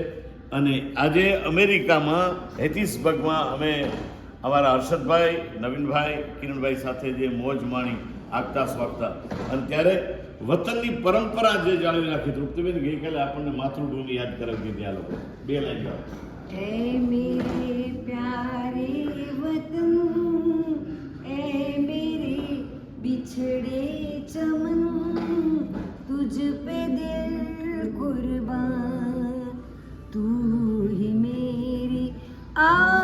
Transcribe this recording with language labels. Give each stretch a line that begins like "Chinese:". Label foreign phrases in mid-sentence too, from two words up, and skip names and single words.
Gujarati: અને આજે અમેરિકામાં હેતિસબર્ગમાં અમે અમારા હર્ષદભાઈ, નવીનભાઈ, કિરણભાઈ સાથે જે મોજ માણી આગતા સ્વાગતા, અને ત્યારે વતનની પરંપરા જે જાળવી રાખી. તૃપ્તિબેન ગઈકાલે આપણને માતૃભૂમિ યાદ કરાવી દીધી. આ લોકો બે લાઈન ગાઓ.
Hindi: ऐ मेरे प्यारे वतन, ऐ मेरे बिछड़े चमन, तुझ पे दिल कुर्बान, तू ही मेरी